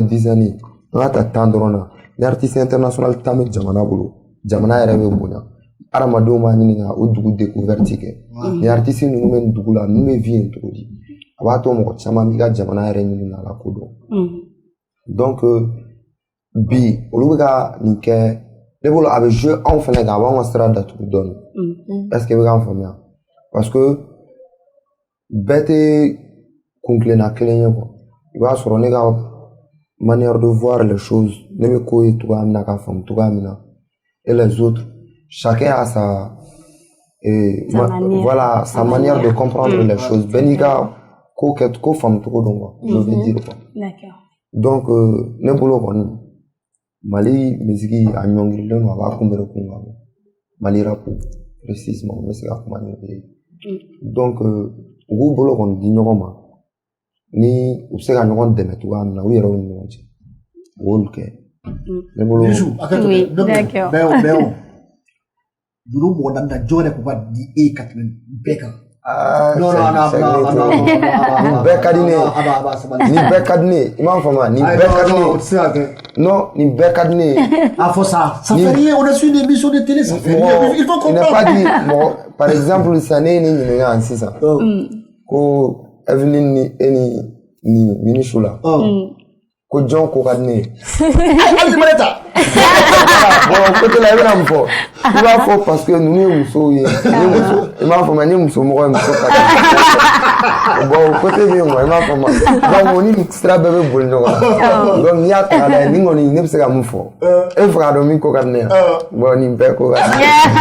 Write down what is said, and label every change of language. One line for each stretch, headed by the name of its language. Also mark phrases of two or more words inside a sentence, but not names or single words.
Bambara: dizaine ye an ka ta 10 dɔrɔn na ni
French: artiste international
Bambara: tan bɛ jamana bolo jamana yɛrɛ bɛ bonya adamadenw b'a ɲini ka o dugu découverte kɛ ni artiste ninnu bɛ nin dugu la ninnu bɛ vie yen cogo di a b'a to mɔgɔ caman b'i ka jamana yɛrɛ ɲini k'a lakodɔn donc bi olu bɛ ka nin kɛ ne bolo a bɛ jouer anw fana kan a b'anw ka sira datugu dɔɔni
French: est ce que
Bambara: i bɛ k'an faamuya
French: parce que
Bambara: bɛɛ tɛ kuntilenna kelen ye quoi i b'a sɔrɔ ne ka
French: manière de voir les choses
Bambara: ne bɛ ko ye cogoya min na k'a faamu cogoya min na
French: et les autres chacun a sa voilà sa manière de comprendre les choses
Bambara: bɛɛ n'i ka ko faamu cogo dɔn quoi
French: je veux dire quoi.
Bambara: D'accord. Donc ne bolo kɔni Mali musique a ɲɔngirilen don a b'a kunbɛn kun kan Mali rap précisément n bɛ se ka kuma ni o ye donc u k'u bolo kɔni di ɲɔgɔn ma ni u bɛ se ka ɲɔgɔn dɛmɛ cogoya min na u yɛrɛw ni ɲɔgɔn cɛ u b'olu kɛ ne bolo. Dulu mɔgɔ naani na jɔn yɛrɛ tun b'a di e ka tɛmɛ bɛɛ kan. Non, nin bɛɛ ka di ne ye nin bɛɛ ka di ne ye i m'a faamuya nin bɛɛ ka di ne ye non nin bɛɛ ka di ne ye a fɔ
French: ça fait rien on est sur une émission de télé ça fait rien il faut comprendre. il n'est pas dit
Bambara: mɔgɔ
French: par exemple
Bambara: sisan ne ye ne ɲininka yan sisan ko Evelyn ni e ni Minichou la ko jɔn ko ka di ne ye
French: bon côté
Bambara: la i bɛna mun fɔ i b'a fɔ parce que ninnu ye musow ye i m'a faamuya n ye musomɔgɔ ye muso ka di
French: bon côté
Bambara: bɛ yen quoi i m'a faamuya donc o ni sira bɛɛ bɛ boli ɲɔgɔn na donc n'i y'a ta k'a lajɛ nin kɔni ne bɛ se ka mun fɔ e bɛ fɛ k'a dɔn min ko ka di ne ye bon nin bɛɛ ko ka di